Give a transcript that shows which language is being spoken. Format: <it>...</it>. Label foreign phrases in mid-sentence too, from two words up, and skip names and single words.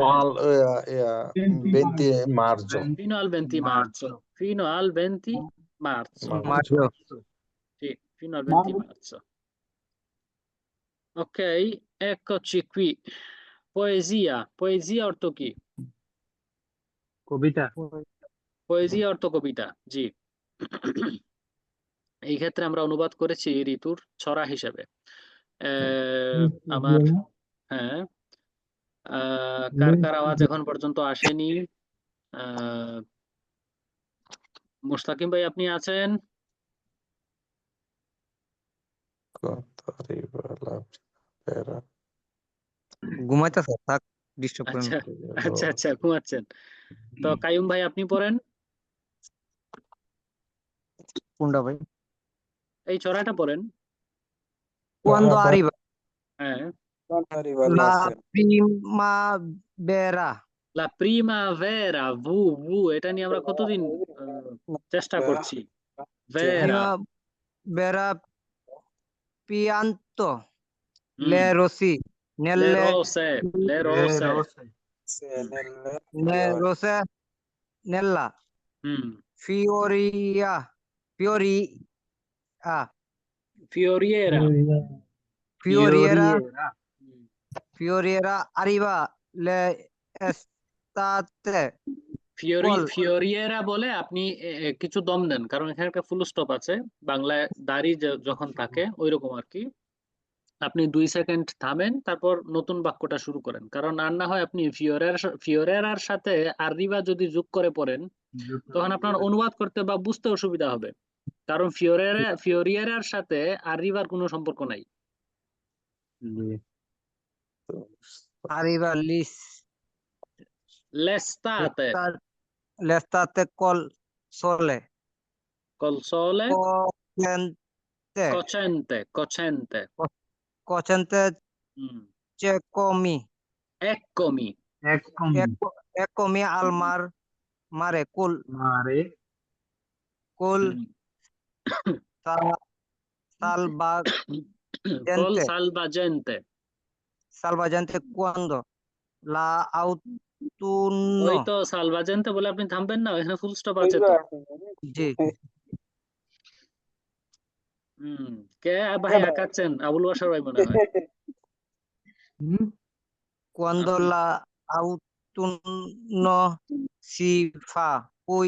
<it>eh, al 20 20 marzo। marzo, 20 fino al 20 marzo, marzo fino al 20 marzo, marzo. marzo sì, fino al 20 marzo marzo. Ok, eccoci qui.</it> <bn>Poesia অর্থ কি? কবিতা পোয়েজিয়া অর্থ কবিতা, জি। এই ক্ষেত্রে আমরা অনুবাদ করেছি ঋতুর ছড়া হিসেবে। আমার, হ্যাঁ, কার কার আওয়াজ এখন পর্যন্ত আসেনি? আহ মুস্তাকিম ভাই, আপনি আছেন?</bn> <it>arriva la primavera.</it> <bn>ঘুমাইতেছে, থাক, ডিস্টার্ব করেন আচ্ছা না। আচ্ছা আচ্ছা, ঘুমাচ্ছেন। তো কাইয়ুম ভাই আপনি পড়েন কোনটা ভাই? এই ছড়াটা পড়েন।</bn> <it>Cuando arriba</it> <bn>হ্যাঁ,</bn> <it>la primavera, la primavera,</it> <bn>ভু ভু এটা নিয়ে আমরা কতদিন চেষ্টা করছি।</bn> <it>ভেরা, primavera pianto হুম, le rossi লে nelle rose, le rose, le rose nella হুম, fioria fioria ফিওরিয়েরা, fioriera হুম, fioriera arriva le estate col</it> <bn>ফিওরিয়েরা বলে আপনি কিছু দম দেন, কারণ এখানে একটা ফুল স্টপ আছে। বাংলায় দাড়ি যখন থাকে ওই রকম আর কি। আপনি 2 সেকেন্ড থামেন, তারপর নতুন বাক্যটা শুরু করেন, কারণ আর না হয় আপনি ফিওরেরার সাথে আররিবা যদি যোগ করে পড়েন, তখন আপনার অনুবাদ করতে বা বুঝতে অসুবিধা হবে, কারণ ফিওরিয়েরার সাথে আররিবার কোনো সম্পর্ক নাই।</bn> <it>arriva লেস্তাতে, l'estate col sole কলসোলে, cocente cocente, cocente, cocente হুম, cecomi এককমি, eccomi al mare col</it> <bn>হুম, কল</bn> <it>salvagente সালভাজেন্তে, quando la</it> <bn>ওই</bn> <it>autunno</it> <bn>তো সালভাজেন্তে বলে আপনি থামবেন না, এখানে ফুল স্টপ আছে তো। জি হুম, কে ভাই আঁকাচ্ছেন? আবুল বাসার ভাই মনে হয়।</bn> <it>quando</it> <bn>আপনি</bn> <it>la autunno si fa poi</it>